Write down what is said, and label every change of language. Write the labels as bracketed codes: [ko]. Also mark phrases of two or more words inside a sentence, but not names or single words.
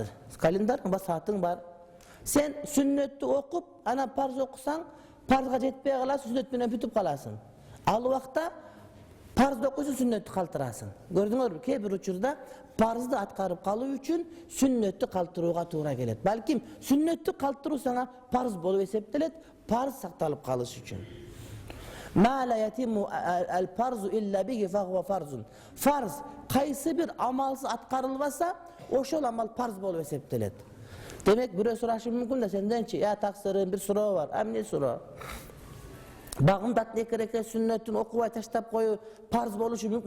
[ky] Календарың бар, саатың бар. Сен сүннөттү окуп, анан парз окусаң, парзга жетпей каласың, сүннөт менен бүтүп каласың. Ал убакта парзды окуйсуң, сүннөттү калтырасың. Көрдүңөрбү, кээ бир учурда парзды аткарып калуу үчүн сүннөттү калтырууга туура келет. Балким сүннөттү калтыруу сага парз болуп эсептелет, парз сакталып калыш үчүн. [ar] ما لا يتم الفرض إلا به فهو فرض. [ky] Фарз кайсы бир амалсыз аткарылбаса, ошол амал парз болуп эсептелет. Демек, бирөө сурашы мүмкүн да сенденчи, я таксырым бир суроо бар. Эмне суроо? Багымдаттын 2 рекет сүннөтүн окубай таштап коюу парз болушу мүмкүн.